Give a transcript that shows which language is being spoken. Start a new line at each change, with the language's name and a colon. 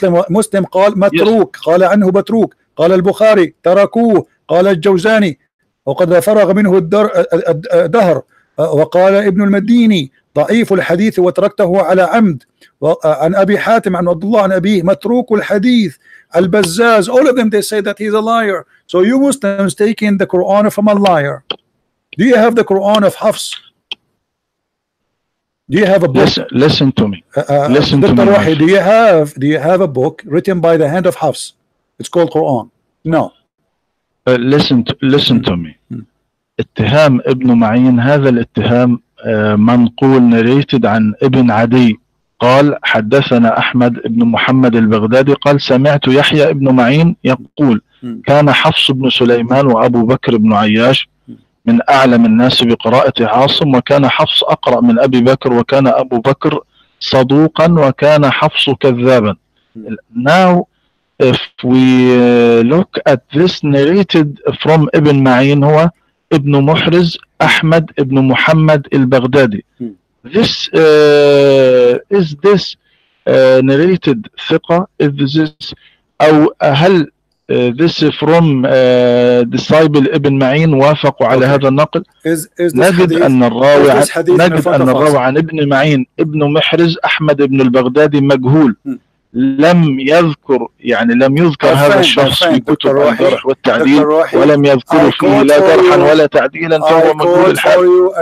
Arabic: Muslim قال متروك, قال عنه متروك, قال البخاري تركوه, قال الجوزاني وقد فرغ منه الدهر, وقال ابن المديني ضعيف الحديث وتركته على عمد, عن أبي حاتم عن عبد الله عن أبيه متروك الحديث, البزاز.
English: All of them, they say that he's a liar. So you Muslims taking the Quran from a liar. Do you have the Quran of Hafs? Do you have a book? Listen to me. Listen to me. Rohi, do you have a book written by the hand of Hafs? It's called Quran. No. Listen to me.
Arabic: اتهام ابن معين, هذا الاتهام منقول narrated عن ابن عدي, قال حدثنا أحمد بن محمد البغدادي قال سمعت يحيى بن معين يقول كان حفص بن سليمان وأبو بكر بن عياش من أعلم الناس بقراءة عاصم وكان حفص أقرأ من أبي بكر وكان أبو بكر صدوقا وكان حفص كذابا.
English: Now if we look at this narrated from
Arabic: ابن معين, هو ابن محرز أحمد بن محمد البغدادي.
English: This is this narrated ثقة? Is this
Arabic: أو هل
English: this from disciple
Arabic: ابن معين وافقوا على هذا النقل؟ نجد أن الراوي عن ابن معين ابن محرز أحمد بن البغدادي مجهول, لم يذكر هذا الشخص في كتب الجرح والتعديل, ولم يذكر فيه لا جرحا ولا تعديلا, فهو مجهول الحال.